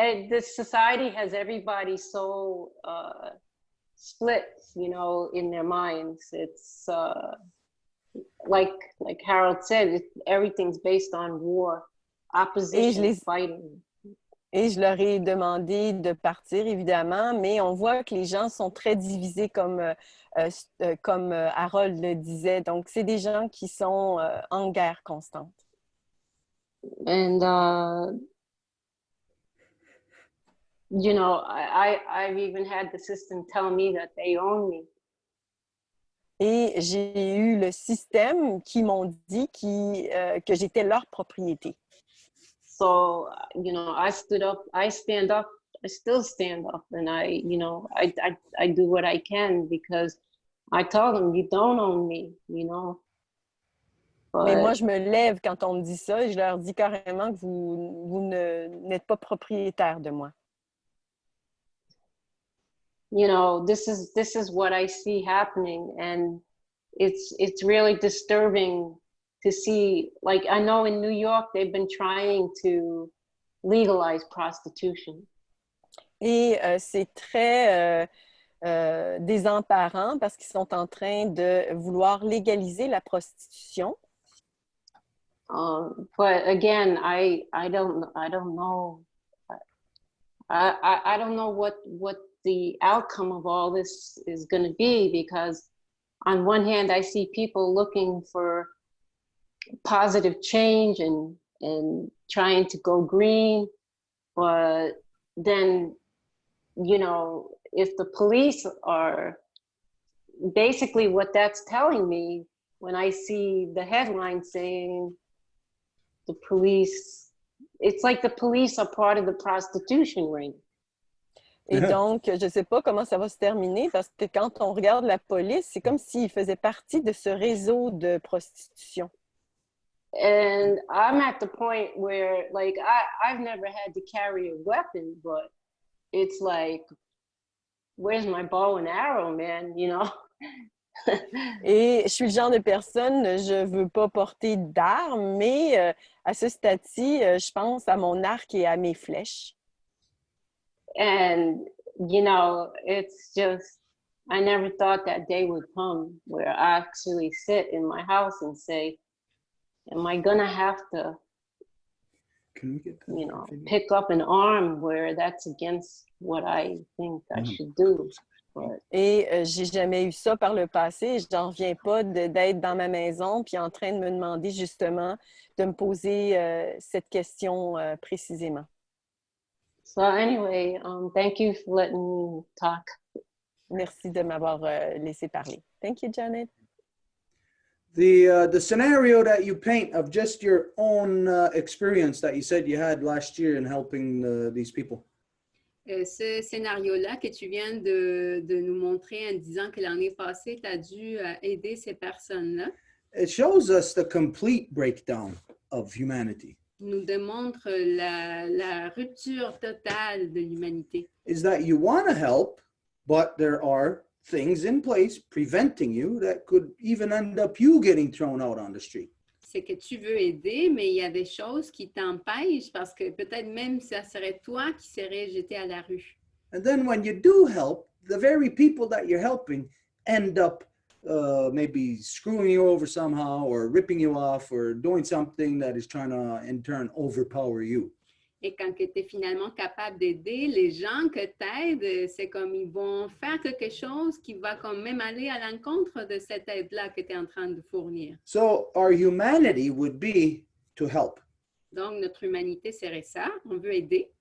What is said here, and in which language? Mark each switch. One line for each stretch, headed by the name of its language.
English: This society has everybody so split, in their minds. It's like Harold said, everything's based on war, opposition, fighting.
French: Et je leur ai demandé de partir, évidemment, mais on voit que les gens sont très divisés comme Harold le disait. Donc, c'est des gens qui sont en guerre constante.
English: And, I've even had the system tell me that they own me.
French: Et j'ai eu le système qui m'ont dit que j'étais leur propriété.
English: So, I stood up, I stand up, I still stand up, and I do what I can because I told them, you don't own me, But,
French: mais moi, je me lève quand on me dit ça et je leur dis carrément que vous n'êtes pas propriétaire de moi.
English: This is what I see happening, and it's really disturbing to see. Like, I know in New York, they've been trying to legalize prostitution.
French: Et c'est très désemparant parce qu'ils sont en train de vouloir légaliser la prostitution.
English: But again, I don't know. I don't know what the outcome of all this is going to be, because on one hand, I see people looking for positive change and trying to go green, but then, if the police are basically what that's telling me when I see the headline saying the police, it's like the police are part of the prostitution ring.
French: Et donc, je ne sais pas comment ça va se terminer parce que quand on regarde la police, c'est comme s'ils faisaient partie de ce réseau de prostitution.
English: And I'm at the point where, like, I've never had to carry a weapon, but it's like, where's my bow and arrow, man? You know?
French: Et je suis le genre de personne, je veux pas porter d'armes, mais à ce stade-ci, je pense à mon arc et à mes flèches.
English: And, you know, it's just, I never thought that day would come where I actually sit in my house and say, am I gonna have to, Can we get that you know, video? pick up an arm where that's against what I think I should do? But
French: Et j'ai jamais eu ça par le passé. J'en reviens pas d'être dans ma maison puis en train de me demander justement de me poser cette question précisément.
English: so anyway, thank you for letting me talk.
French: Merci de m'avoir laissé parler.
English: Thank you, Janet. The scenario that you paint of just your own experience that you said you had last year in helping these people.
French: Ce scénario-là que tu viens de nous montrer en disant que l'année passée, tu as dû aider ces personnes-là,
English: It shows us the complete breakdown of humanity.
French: nous démontre la rupture totale de l'humanité.
English: Is that you want to help, but there are things in place preventing you that could even end up you getting thrown out on the street.
French: C'est que tu veux aider, mais il y a des choses qui t'empêchent parce que peut-être même ça serait toi qui serais jeté à la rue.
English: And then when you do help, the very people that you're helping end up maybe screwing you over somehow or ripping you off or doing something that is trying to in turn overpower you.
French: Et quand tu es finalement capable d'aider, les gens que tu aides, c'est comme ils vont faire quelque chose qui va quand même aller à l'encontre de cette aide-là que tu es en train de fournir.
English: So our humanity would be to help.
French: Donc, notre humanité serait ça, on veut aider.